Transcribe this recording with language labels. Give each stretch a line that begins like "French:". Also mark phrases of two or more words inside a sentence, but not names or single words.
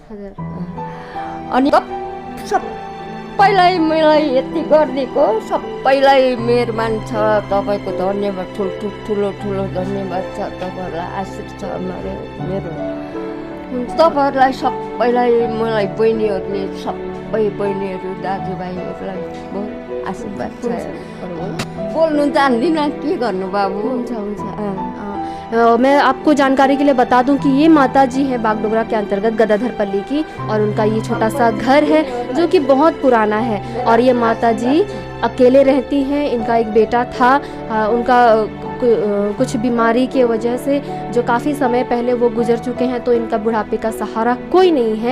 Nepali: अनि सबैलाई मलाई यति गरिदिएको सबैलाई मेहरबान छ, तपाईँको धन्यवाद, ठुलो धन्यवाद छ, तपाईँहरूलाई आशीर्वाद छ मेरो। तपाईँहरूलाई सबैलाई, मलाई बहिनीहरूले, सबै बहिनीहरू दाजुभाइहरूलाई बहुत आशीर्वाद छ। बोल्नु जान्दिनँ, के गर्नु बाबु।
Hindi: मैं आपको जानकारी के लिए बता दूं कि ये माता जी हैं बागडोगरा के अंतर्गत गदाधरपल्ली की, और उनका ये छोटा सा घर है जो कि बहुत पुराना है। और ये माता जी अकेले रहती हैं। इनका एक बेटा था, उनका कुछ बीमारी की वजह से जो काफ़ी समय पहले वो गुजर चुके हैं, तो इनका बुढ़ापे का सहारा कोई नहीं है।